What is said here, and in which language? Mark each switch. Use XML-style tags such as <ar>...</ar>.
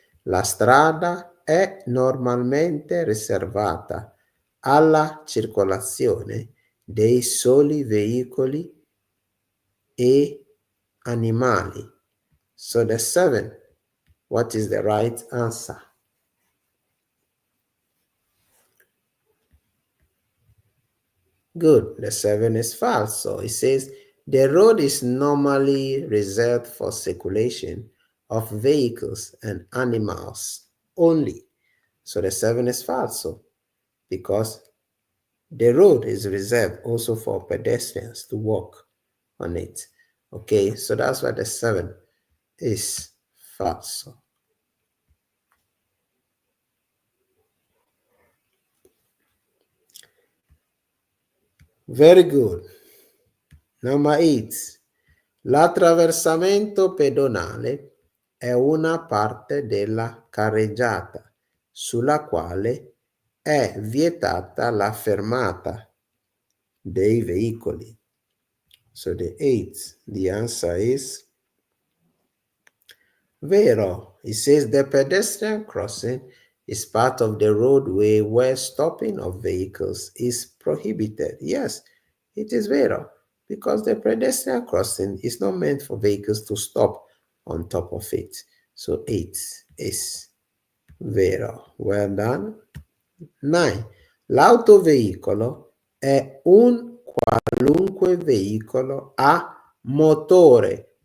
<it>La strada è normalmente riservata alla circolazione dei soli veicoli e animali.</it> <en>So the 7, what is the right answer? Good, the 7 is false. So it says the road is normally reserved for circulation of vehicles and animals only. So the 7 is false because the road is reserved also for pedestrians to walk on it. Okay, so that's why the 7 is false. Very good. Number 8.</en> <it>L'attraversamento pedonale è una parte della carreggiata sulla quale è vietata la fermata dei veicoli.</it> <en>So the 8, the answer is vero. It says the pedestrian crossing is part of the roadway where stopping of vehicles is prohibited. Yes, it is vero, because the pedestrian crossing is not meant for vehicles to stop on top of it. So 8 is vero. Well done. 9.</en> <it>L'autoveicolo è un qualunque veicolo a motore.</it>